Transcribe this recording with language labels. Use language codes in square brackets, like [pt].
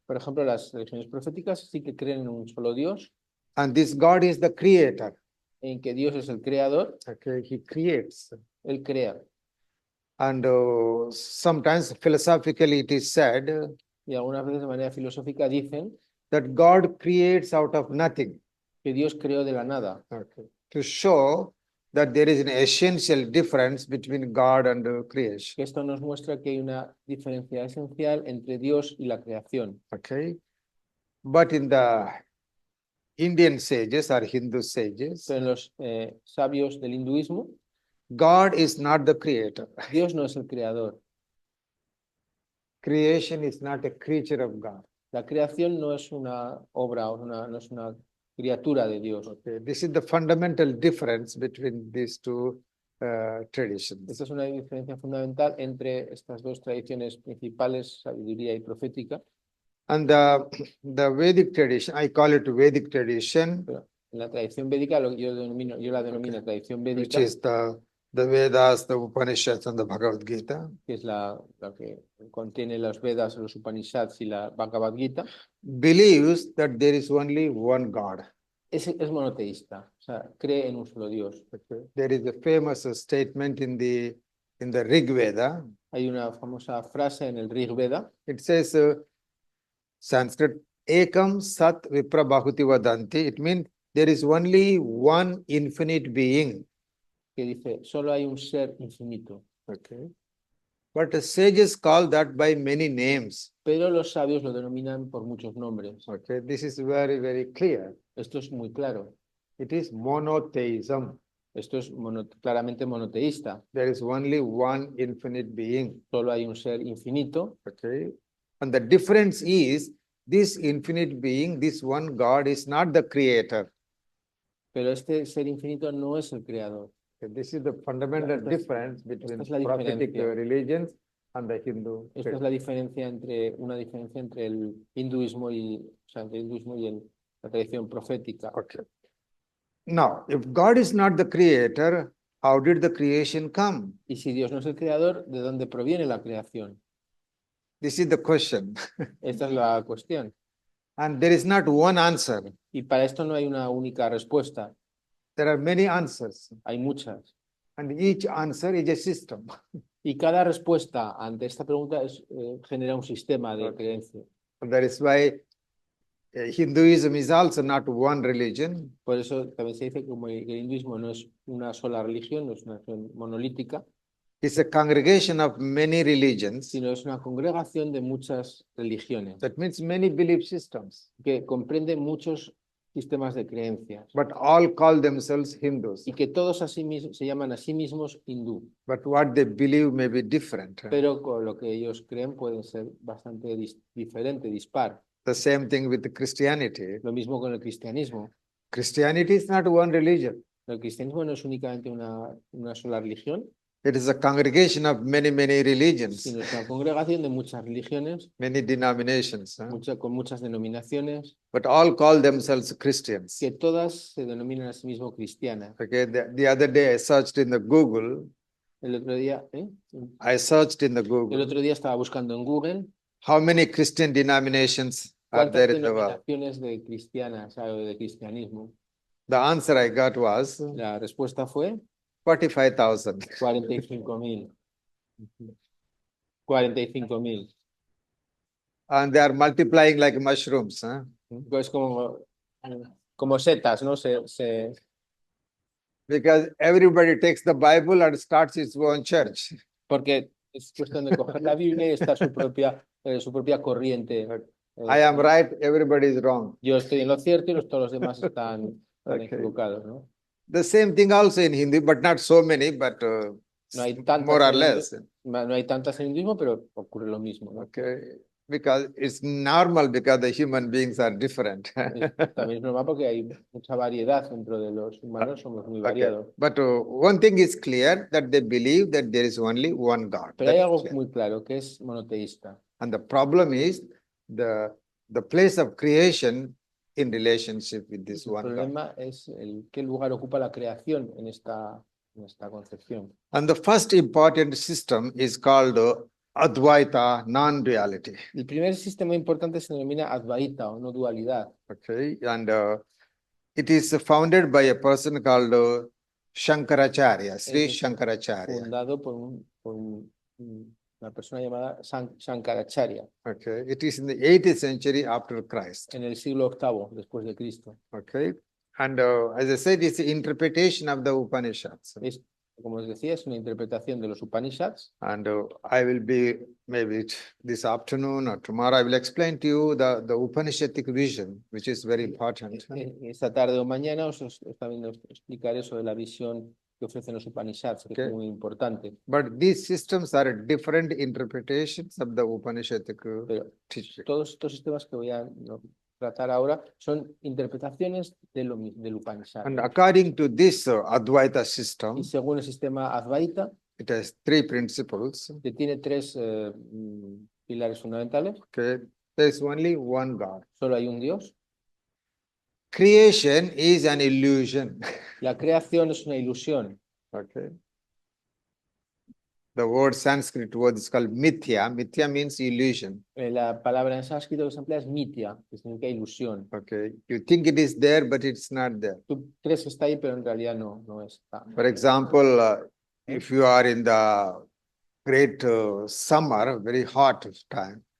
[es] Por ejemplo, las religiones proféticas sí que creen en un solo Dios, [en] and this God is the creator. [es] en que Dios es el creador, [en] Okay, he creates. [es] Él crea. [en] And sometimes philosophically it is said [es] Y algunas veces de manera filosófica dicen [en] that God creates out of nothing. [es] que Dios creó de la nada, [en] Okay, to show that there is an essential difference between God and creation. [es] que esto nos muestra que hay una diferencia esencial entre Dios y la creación. [en] Okay, but in the Indian sages or Hindu sages, [es] Pero en los sabios del hinduismo, [en] God is not the creator. [es] Dios no es el creador. [en] Creation is not a creature of God. [es] La creación no es una obra, no es una criatura de Dios. [en] Okay, this is the fundamental difference between these two traditions. [es] Esta es una diferencia fundamental entre estas dos tradiciones principales, sabiduría y profética. [en] And the Vedic tradition, I call it Vedic tradition, [es] Pero en la tradición védica, yo la denomino tradición [en] which [es] védica, [en] is the Vedas, the Upanishads, and the Bhagavad Gita, [es] que es la que contiene los Vedas, los Upanishads y la Bhagavad Gita, [en] believes that there is only one God. [es] es monoteísta, o sea, cree en un solo Dios. [en] Okay. There is a famous statement in the Rig Veda. [es] Hay una famosa frase en el Rig Veda [en] It says, Sanskrit, [sa] Ekam Sat Vipra Bahuti Vadanti. [en] It means there is only one infinite being. [es] que dice, solo hay un ser infinito. [en] Okay. But the sages call that by many names. [es] Pero los sabios lo denominan por muchos nombres. [en] Okay. This is very, very clear. [es] Esto es muy claro. [en] It is monotheism. [es] Esto es claramente monoteísta. [en] There is only one infinite being. [es] Solo hay un ser infinito. [en] Okay. And the difference is this infinite being, this one God is not the creator. [es] Pero este ser infinito no es el creador. [en] Okay, this is the fundamental [es] Esta es- [en] difference between [es] es la [en] prophetic [es] diferencia. [en] religions and the Hindu. [es] Esta es la diferencia una diferencia entre el hinduismo y, o sea, entre el hinduismo y la tradición profética. [en] Okay. Now, if God is not the creator, how did the creation come? [es] Y si Dios no es el creador, ¿de dónde proviene la creación? [en] This is the question. [es] Esta es la cuestión. [en] And there is not one answer. [es] Y para esto no hay una única respuesta. [en] There are many answers. [es] Hay muchas. [en] And each answer is a system. [es] Y cada respuesta ante esta pregunta genera un sistema de creencia. [en] And that is why Hinduism is also not one religion. [es] Por eso también se dice que como el hinduismo no es una sola religión, no es una religión monolítica, [en] It's a congregation of many religions. [es] sino es una congregación de muchas religiones [en] That means many belief systems. [es] que comprende muchos sistemas de creencias [en] But all call themselves Hindus. [es] y que todos se llaman a sí mismos hindú, [en] But what they believe may be different. [es] pero con lo que ellos creen pueden ser bastante diferente, dispar. [en] The same thing with Christianity. [es] Lo mismo con el cristianismo. [en] Christianity is not one religion. [es] El cristianismo no es únicamente una sola religión, [en] It is a congregation of many religions, [es] sino es una congregación de muchas religiones, [en] many denominations. [es] con muchas denominaciones, [en] But all call themselves Christians. [es] que todas se denominan a sí mismo cristianas. [en] Okay, the other day I searched in the Google. [es] El otro día, [en] I searched in the Google. [es] estaba buscando en Google [en] How many Christian denominations are [es] cuántas [en] there in the world? [es] denominaciones de cristianas o de cristianismo. [en] The answer I got was [es] La respuesta fue [en] 45,000. [es] 45.000. 45.000. [en] And they are multiplying like mushrooms. [es] Pues como setas, ¿no? [en] Because everybody takes the Bible and starts its own church. [es] Porque es cuestión de coger la Biblia y estar su propia corriente. [en] I am right, everybody is wrong. [es] Yo estoy en lo cierto y todos los demás están [en] Okay. [es] equivocados, ¿no? [en] The same thing also in Hindi, but not so many, but [es] No hay tantas [en] more or [es] en [en] less. [es] No hay tantas en el hinduismo, pero ocurre lo mismo, ¿no? [en] Okay, because it's normal because the human beings are different. [es] También es normal porque hay mucha variedad dentro de los humanos, somos muy variados. [en] But one thing is clear that they believe that there is only one God. [es] Pero hay [en] That's [es] algo [en] clear. [es] muy claro, que es monoteísta. [en] And the problem is the place of creation in relationship with this [es] El [en] one God. [es] problema es qué lugar ocupa la creación en esta concepción. [en] And the first important system is called Advaita, non-duality. [es] El primer sistema importante se denomina Advaita o no dualidad. [en] Okay, and it is founded by a person called Shankaracharya, Sri [es] Es [en] Shankaracharya. [es] Fundado por una persona llamada Shankaracharya [en] Okay, it is in the 8th century after Christ. [es] en el siglo VIII después de Cristo. [en] Okay, and as I said, it's the interpretation of the Upanishads. [es] Como os decía, es una interpretación de los Upanishads. [en] And I will be, maybe this afternoon or tomorrow, I will explain to you the Upanishadic vision, which is very important. [es] Esta tarde o mañana os también os explicaré sobre la visión que ofrecen los Upanishads, que [en] Okay. [es] es muy importante. [en] But these systems are different interpretations of the Upanishadic [es] Pero [en] teaching. [es] todos estos sistemas que voy a tratar ahora son interpretaciones del Upanishad. [en] And according to this Advaita system, [es] Y según el sistema Advaita, [en] it has 3 principles. [es] que tiene 3 pilares fundamentales. [en] Okay, there is only one God. [es] Solo hay un Dios. [en] Creation is an illusion. [es] La creación es una ilusión. [en] Okay. The word Sanskrit word is called mithya. Mithya means illusion. [es] La palabra en sánscrito que se emplea es mitya, que significa ilusión. [en] Okay. You think it is there, but it's not there. [es] Tú crees que está ahí, pero en realidad no está. [en] For example, if you are in the great summer, very hot time,